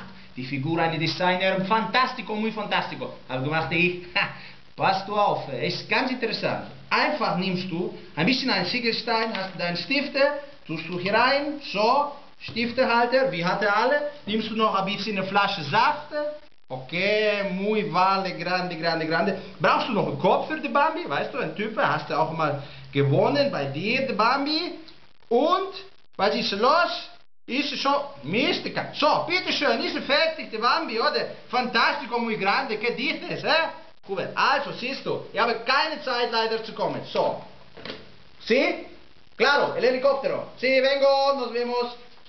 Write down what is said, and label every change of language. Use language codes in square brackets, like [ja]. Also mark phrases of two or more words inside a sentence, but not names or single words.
[de] Die Figur, eine Designer, [es] fantastico, muy fantastico. [de] Habe gemacht ich, pass du auf, ist ganz interessant. Einfach nimmst du ein bisschen einen Ziegelstein, hast deinen Stifte, tust du hier rein, so, Stiftehalter, wie hat er alle, nimmst du noch ein bisschen eine Flasche Saft, [es] okay, muy vale, grande, grande, grande. [de] Brauchst du noch einen Kopf für die Bambi, weißt du, ein Typ, hast du auch mal gewonnen bei dir, die Bambi. Und, was ist los? Ist es schon Mystica. So, bitteschön, ist es fertig, die Bambi, oder? [es] Fantastico, muy grande, che dices, [de] Gut, also, siehst du, ich habe keine Zeit leider zu kommen. So. [es] Sí? Claro, el helicóptero. Sí, vengo, nos vemos.